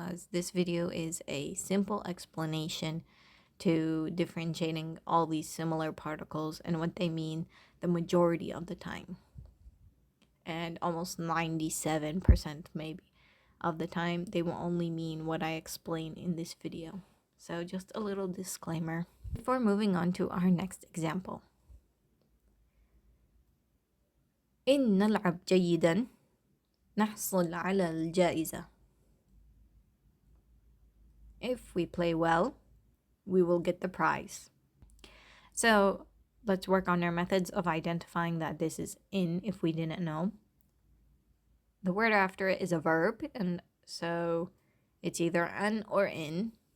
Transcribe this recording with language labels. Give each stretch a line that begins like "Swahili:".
English: This video is a simple explanation to differentiating all these similar particles and what they mean the majority of the time. And almost 97% maybe of the time, they will only mean what I explain in this video. So just a little disclaimer before moving on to our next example.
Arabic: إن نلعب جيدا نحصل على الجائزة.
English: If we play well, we will get the prize. So let's work on our methods of identifying that this is in if we didn't know. The word after it is a verb, and so it's either an or in.